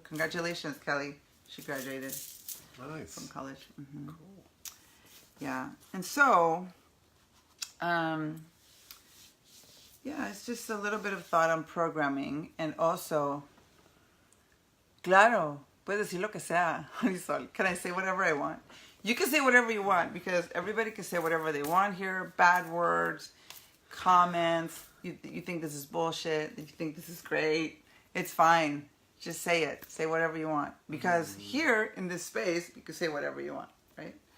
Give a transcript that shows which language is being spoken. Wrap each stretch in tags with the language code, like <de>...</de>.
<en>Congratulations, Kelly. She graduated from college. Mm-hmm. Cool. Yeah. And so, it's just a little bit of thought on programming. And also,</en> <es>claro, puedes decir lo que sea, Marisol.</es> <en>Can I say whatever I want? You can say whatever you want, because everybody can say whatever they want here. Bad words, comments. You think this is bullshit. You think this is great. It's fine. Just say it. Say whatever you want. Because here in this space, you can say whatever you want, right?</en>